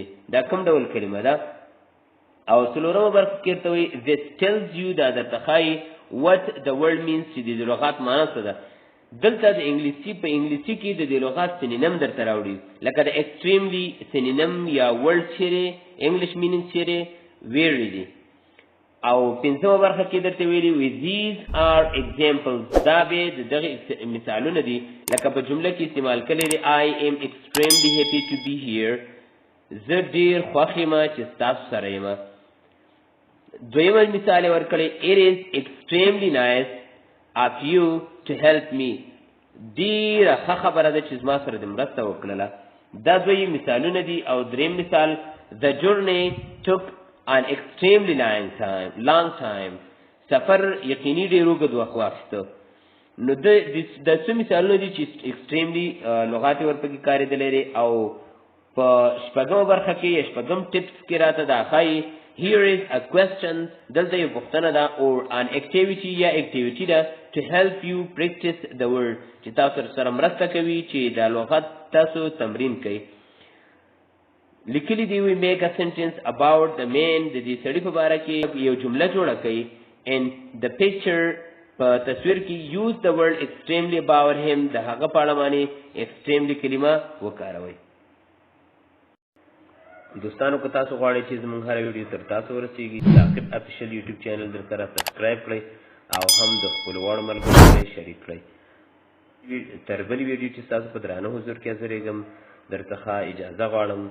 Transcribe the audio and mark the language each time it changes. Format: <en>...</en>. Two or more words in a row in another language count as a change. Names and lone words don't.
<ps>دا کوم ډول کلمه ده. او څلورمه برخه کې ورته وایي</ps> <en>this tells you</en> <ps>دا درته ښایي</ps> <en>what the word means</en> <ps>چې د لغات معنا څه ده. دلته د انګلیسي په انګلیسي کې د دې لغات سینونیم درته راوړي لکه د extremely سینونیم یا word چیرې</ps> <en>english meaning</en> <ps>چیرې very دی. او پنځمه برخه کې درته ویلي وي</ps> <en>these are examples.</en> <ps>دا به د دغه مثالونه دي لکه په جمله کې استعمال کړی دی</ps> <en>I am extremely happy to be here.</en> <ps>زه ډېر خوښ یم چې ستاسو سره یم. دویمه مثال یې ورکړی</ps> <en>it is extremely nice of you to help me.</en> <ps>ډېره ښه خبره ده چې زما سره د مرسته وکړله. دا دوی مثالونه دي. او دریم مثال</ps> <en>the journey took an extremely long time</en> <ps>سفر یقیني ډېر اوږد وخت واخیسته. نو د څه مثالونه دي چې extremely لغات ورپکې کارېدلی دی. او په شپږمه برخه کې یا شپږم ټپس کې راته دا ښایي</ps> <en>here is a question</en> <ps>دلته یو پوښتنه ده</ps> <en>or an activity</en> <ps>یا activity ده</ps> <en>to help you practice the word</en> <ps>چې تاسو سره مرسته کوي چې دا لغت تاسو تمرین کوي. لیکلی دی</ps> <en>we make a sentence about the man</en> <ps>د دې سړي په باره کې یو جمله جوړه کوي.</ps> <en>and the picture</en> <ps>په تصویر کې</ps> <en>use the word extremely about him</en> <ps>د هغه په اړه باندې extremely کلمه وکاروئ. دوستانو که تاسو غواړئ چې زموږ هره ویډیو تر تاسو ورسیږي تعقیب</ps> <en>official YouTube channel</en> <ps>در سره سبسکرایب کړئ او هم د خپلو وړو ملګرو سره شریک کړئ. تر بلې ویډیو چې ستاسو په درانه حضور کې حاضرېږم در څخه اجازه غواړم.</ps>